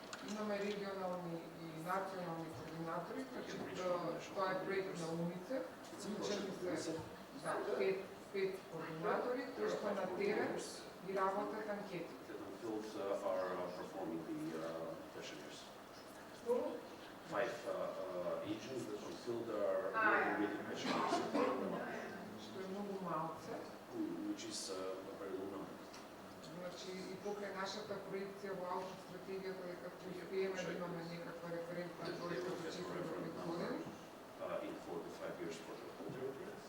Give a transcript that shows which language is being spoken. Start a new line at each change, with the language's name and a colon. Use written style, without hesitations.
Macedonian: Имаме регионални и национални координатори, значи тоа е проект на УНИЦЕФ, учени се пет координатори, кои што на терен ги работат анкетите.
English: That on field are performing the questionnaires. 5 agents that on field are doing the questionnaires,
Macedonian: Што е многу малце.
English: which is a very low number.
Macedonian: Значи и покрај нашата проекција во аутостратегијата дека ќе успееме да имаме некаква референтна точка за 4 до 5 години,
English: In 4 to 5 years for the whole territory.